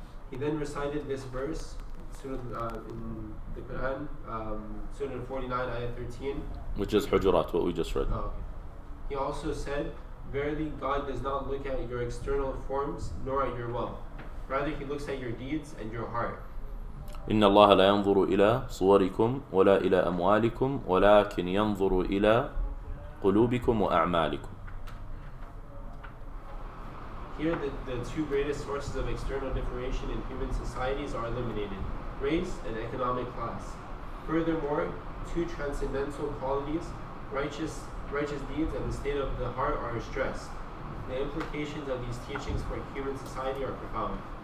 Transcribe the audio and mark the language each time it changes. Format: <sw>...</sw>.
<en>He then recited this verse in the Quran, Surah 49, Ayah 13. Which is Hujurat, what we just read. Oh, okay. He also said, "Verily, God does not look at your external forms, nor at your wealth. Rather, He looks at your deeds and your heart.</en> <ar>إن الله لا ينظر إلى صوركم ولا إلى أموالكم ولكن ينظر إلى قلوبكم وأعمالكم.</ar> <en>Here, the two greatest sources of external differentiation in human societies are eliminated: race and economic class. Furthermore, two transcendental qualities, righteous deeds and the state of the heart, are stressed. The implications of these teachings for human society are profound.</en>